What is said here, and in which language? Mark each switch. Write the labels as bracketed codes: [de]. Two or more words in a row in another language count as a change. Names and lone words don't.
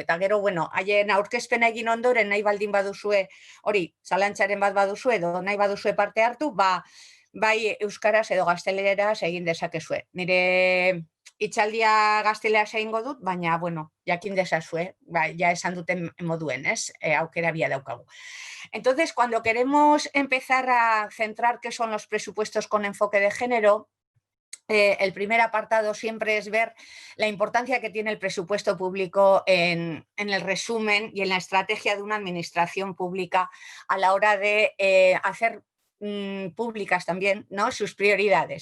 [eu] Eta gero, haien aurkezpena egin ondoren nahi baldin baduzue, hori, zalantzaren bat baduzue edo nahi baduzue parte hartu, bai euskaraz edo gazteleraz egin dezakezue. Nire hitzaldia gazteleraz egingo dut, baina, jakin dezazue, ja esan duten moduen, ez? Aukera bia daukagu. [es] Entonces, cuando queremos empezar a centrar qué son los presupuestos con enfoque de género, el primer apartado siempre es ver la importancia que tiene el presupuesto público en el resumen y en la estrategia de una administración pública a la hora de hacer públicas también, ¿no?, sus prioridades.